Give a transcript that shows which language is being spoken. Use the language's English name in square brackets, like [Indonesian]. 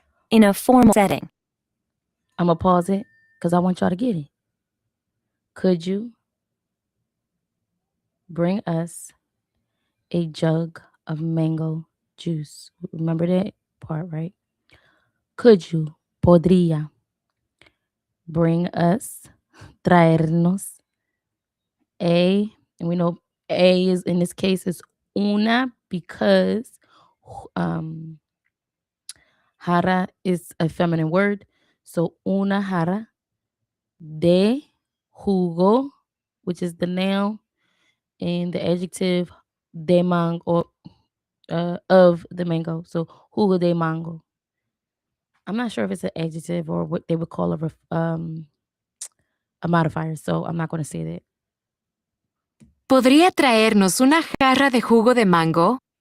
[English] In a formal setting. I'm going to pause it because I want y'all to get it. Could you bring us a jug of mango juice? Remember that part, right? Could you podría, bring us, traernos. A, and we know A is in this case is una because um, jara is a feminine word. So [Spanish] una jara de jugo, [English] which is the noun, and the adjective [Spanish] de mango [English] of the mango. [Spanish] So jugo de mango. [English] I'm not sure if it's an adjective or what they would call a modifier, so I'm not going to say that. [Spanish] ¿Podría traernos una jarra de jugo de mango?